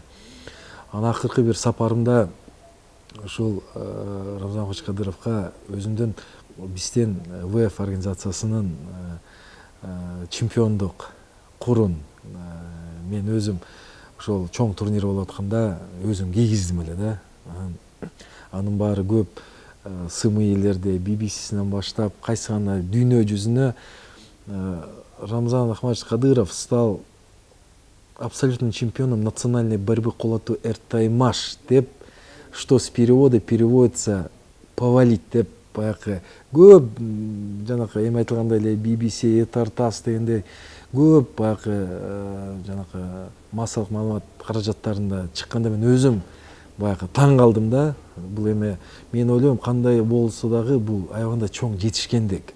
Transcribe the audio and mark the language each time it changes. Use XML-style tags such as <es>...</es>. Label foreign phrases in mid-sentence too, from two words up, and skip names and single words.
<ky>Анан акыркы бир сапарымда ушул Рамзан Ахмадович Кадыровго өзүнүн бизден ВЭФ организациясынын чемпиондук курун мен өзүм ошол чоң турнир болуп атканда өзүм кийгиздим эле да. анын баары көп сым ээлерде BBC-синен баштап кайсы гана дүйнө жүзүнө Рамзан Ахмадович Кадыров</ky> <ru>стал абсолютным чемпионом национальной борьбы</ru> <ky>кулату эртаймаш деп,</ky> <ru>что с перевода переводится повалить</ru> <ky>деп, баягы көп жанакы эми айтылгандай эле BBC тартас дегендей көп баягы жанакы массалык маалымат каражаттарында чыкканда мен өзүм баягы таң калдым да. Бул эми мен ойлойм кандай болсо дагы бул аябаганда чоң жетишкендик.</ky>